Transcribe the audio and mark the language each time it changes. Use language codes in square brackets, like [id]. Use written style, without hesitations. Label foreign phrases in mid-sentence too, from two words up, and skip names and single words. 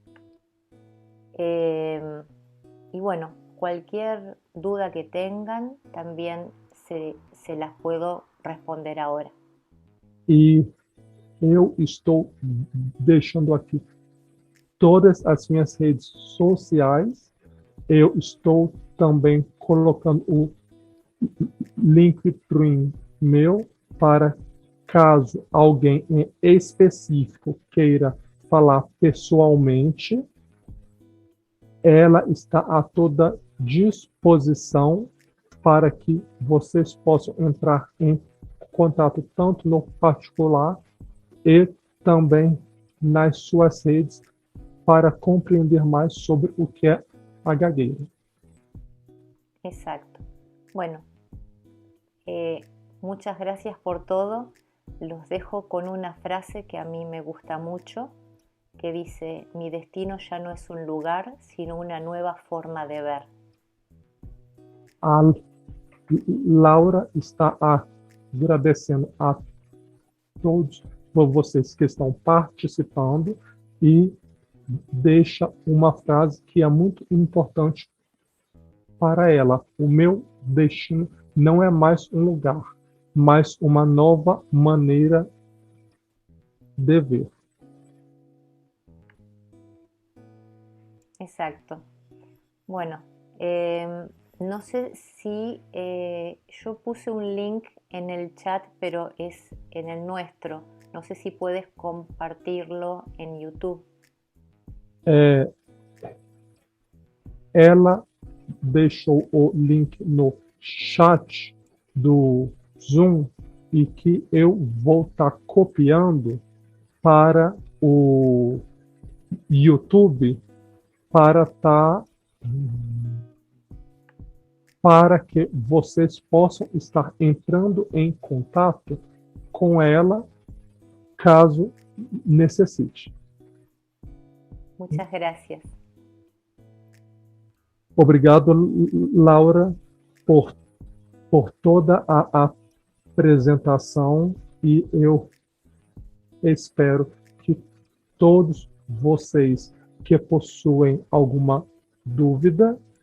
[es] Y bueno, cualquier duda que tengan también se las puedo responder ahora. [pt] E eu estou deixando aqui todas as minhas redes sociais. Eu estou também colocando o Linktree meu, para caso alguém em específico queira falar pessoalmente, ela está a toda disposição para que vocês possam entrar em contato tanto no particular e também nas suas redes para compreender mais sobre o que é a gagueira. [es] Exacto. Bueno, muchas gracias por todo. Los dejo con una frase que a mí me gusta mucho, que dice: mi destino ya no es un lugar, sino una nueva forma de ver. [pt] A Laura está agradecendo a todos vocês que estão participando e deixa uma frase que é muito importante para ela: o meu destino não é mais um lugar, mas uma nova maneira de ver. [es] Exacto. Bueno, no sé si yo puse un link en el chat, pero es en el nuestro. No sé si puedes compartirlo en YouTube. [pt] Ela deixou o link no chat do Zoom e que eu vou estar copiando para o YouTube para que vocês possam estar entrando em contato com ela caso necessite. [es] Muchas gracias. [pt] Obrigado, Laura, por toda a apresentação, e eu espero que todos vocês que possuem alguma dúvida